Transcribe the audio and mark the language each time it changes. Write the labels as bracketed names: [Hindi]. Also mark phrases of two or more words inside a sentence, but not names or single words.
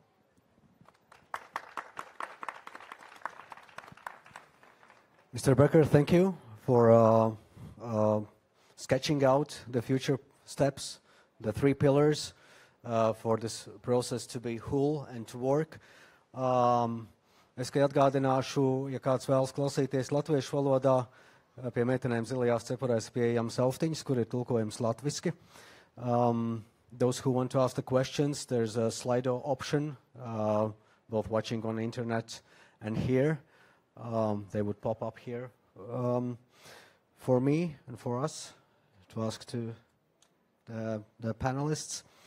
[English] Mr. Becker, thank you for sketching out the future steps, the 3 pillars for this process to be whole and to work. [Latvian] Es tikai atgādināšu, ja kāds vēlas klausīties latviešu valodā, pie meitenēm zilajās cepurēs pieejams auftiņas, kur ir tulkojums latviski. [English] Those who want to ask the questions, there's a Slido option, both watching on the internet and here. They would pop up here for me and for us to ask to the panelists.